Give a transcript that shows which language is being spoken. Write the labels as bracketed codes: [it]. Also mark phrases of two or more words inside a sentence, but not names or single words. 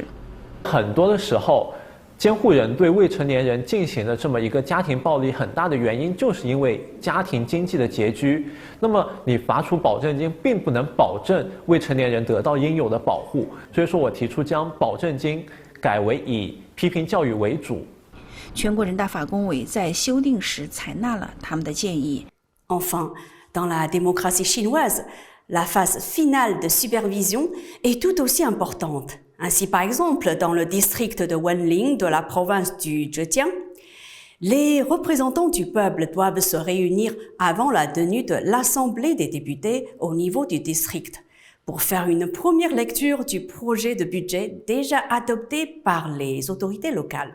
[zh] 很多的时候，监护人对未成年人进行的这么一个家庭暴力，很大的原因就是因为家庭经济的拮据。那么你罚除保证金，并不能保证未成年人得到应有的保护。所以说我提出将保证金改为以批评教育为主。全国人大法工委在修订时采纳了他们的建议。 [fr] Enfin, dans la démocratie chinoise, la phase finale de supervision est tout aussi importante. Ainsi, par exemple, dans le district de Wenling de la province du Zhejiang, les représentants du peuple doivent se réunir avant la tenue de l'Assemblée des députés au niveau du district pour faire une première lecture du projet de budget déjà adopté par les autorités locales.